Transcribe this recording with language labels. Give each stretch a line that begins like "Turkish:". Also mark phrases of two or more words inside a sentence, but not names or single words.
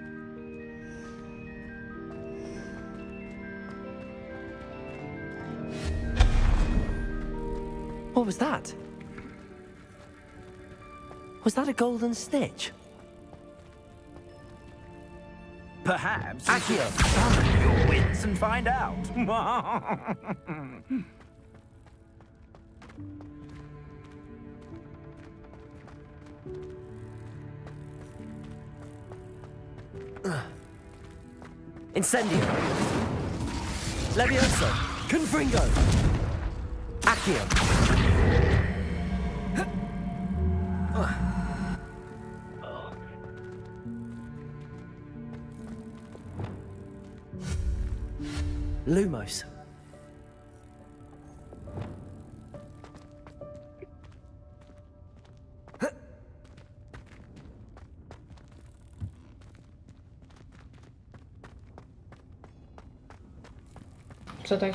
English: What was that? Was that a golden snitch? Perhaps... Accio! Summon your wits and find out! Incendio! Levioso! Confringo! Accio! Lumos.
Polish: Co tak?